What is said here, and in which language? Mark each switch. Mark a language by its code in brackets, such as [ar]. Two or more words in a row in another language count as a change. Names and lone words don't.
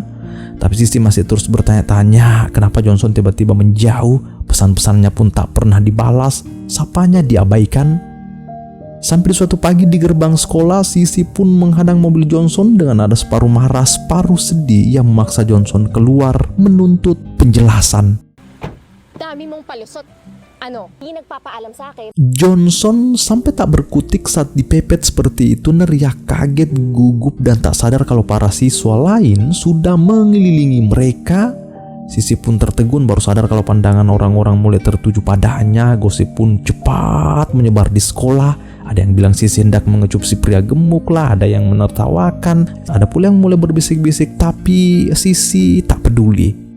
[id] Tapi Sisi masih terus bertanya-tanya kenapa Johnson tiba-tiba menjauh. Pesan-pesannya pun tak pernah dibalas, sapanya diabaikan. Sampai suatu pagi di gerbang sekolah, Sisi pun menghadang mobil Johnson dengan nada separuh marah, separuh sedih. Ia memaksa Johnson keluar menuntut penjelasan. [tl] Dami mong palusot. Ano? Hindi nagpapaalam sa akin. [id] Johnson sampai tak berkutik saat dipepet seperti itu. Neriak kaget, gugup dan tak sadar kalau para siswa lain sudah mengelilingi mereka. Sisi pun tertegun, baru sadar kalau pandangan orang-orang mulai tertuju padanya. Gosip pun cepat menyebar di sekolah. Ada yang bilang Sisi hendak mengecup si pria gemuk lah, ada yang menertawakan, ada pula yang mulai berbisik-bisik, tapi Sisi tak peduli.